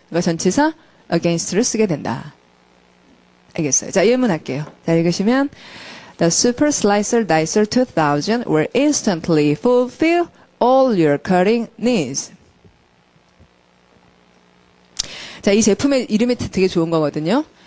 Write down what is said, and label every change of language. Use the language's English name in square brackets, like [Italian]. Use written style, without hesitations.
[Korean] 그러니까 전치사 against를 쓰게 된다. 알겠어요. 자, 예문할게요. 자, 읽으시면 [English] The super slicer dicer 2000 will instantly fulfill all your cutting needs. [Korean] 자, 이 제품의 이름이 되게 좋은 거거든요.